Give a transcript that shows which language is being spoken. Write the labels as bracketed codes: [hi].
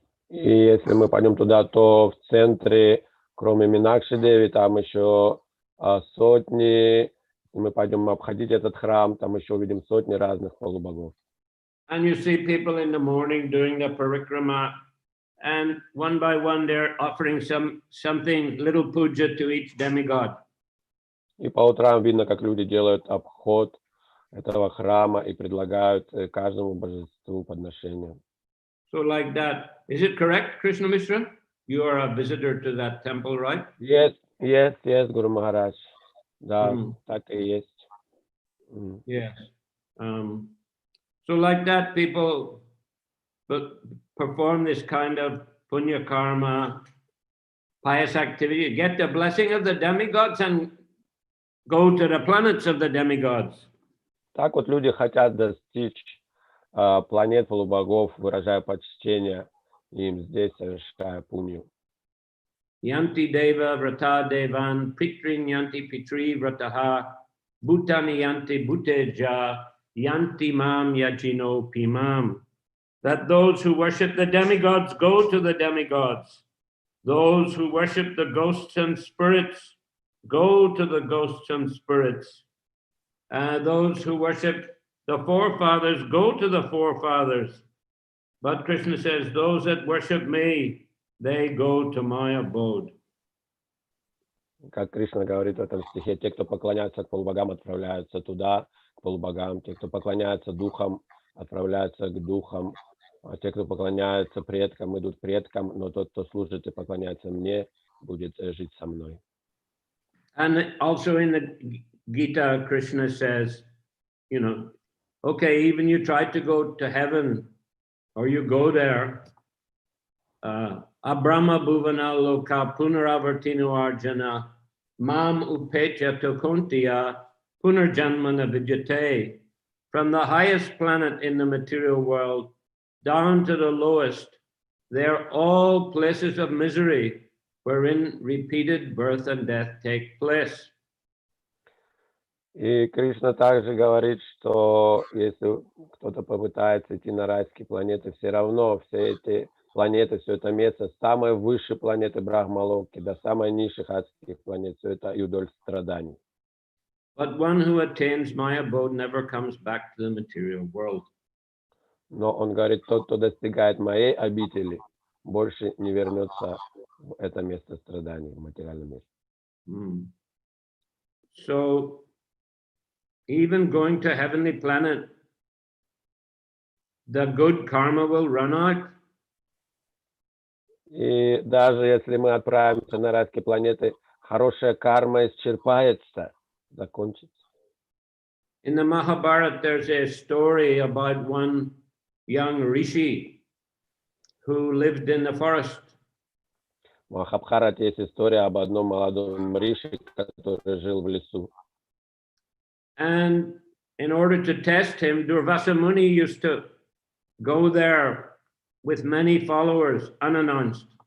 [ru] И если мы пойдем туда, то в центре Кроме Минакши Деви, там еще сотни, мы пойдем обходить этот храм, там еще увидим сотни разных полубогов. [en] And you see people in the morning doing the parikrama, and one by one they're offering something, little puja to each demigod. [ru] И по утрам видно, как люди делают обход этого храма и предлагают каждому божеству подношения. [en] So like that, is it correct, Krishna Mishra? You are a visitor to that temple, right? Yes, Guru Maharaj. [ru] Да, так и есть. [en] Yes. So like that, people perform this kind of punya karma, pious activity, get the blessing of the demigods and go to the planets of the demigods. [ru] Так вот люди хотят достичь планет полубогов, выражая почтение им здесь, совершая пунью. [sa] Yanti deva vrata devan, pitrin yanti pitri vrataha, bhutani yanti bhuteja, yanti mam yajino pimam. [en] That those who worship the demigods go to the demigods. Those who worship the ghosts and spirits go to the ghosts and spirits. Those who worship the forefathers go to the forefathers. But Krishna says, those that worship me, they go to my abode. [ru] Как Кришна говорит в этом стихе, те, кто поклоняется к полубогам, отправляются туда, к полубогам. Те, кто поклоняется духам, отправляются к духам. А те, кто поклоняется предкам, идут к предкам. Но тот, кто служит и поклоняется мне, будет жить со мной. [en] And also in the Gita, Krishna says, you know, okay, even you try to go to heaven, or you go there, [sa] Abrahma bhuvana loka punaravartinu arjana, mam upecha tokontiya punarjanmana vijate. [en] From the highest planet in the material world down to the lowest, they're all places of misery, wherein repeated birth and death take place. [ru] И Кришна также говорит, что если кто-то попытается идти на райские планеты, все равно все эти планеты, все это место, с самой высшей планеты Брахмалоки до самой низших адских планет, все это и удоль страданий. [en] But one who attains my abode never comes back to the material world. [ru] Но он говорит, тот, кто достигает моей обители, больше не вернется в это место страданий, в материальном мире. [en] So, even going to heavenly planet, the good karma will run out. [ru] И даже если мы отправимся на райские планеты, хорошая карма исчерпается, закончится. [en] In the Mahabharata, there's a story about one young rishi who lived in the forest. [ru] В Махабхарате есть история об одном молодом риши, который жил в лесу. [en] And in order to test him, Durvasa Muni used to go there with many followers, unannounced.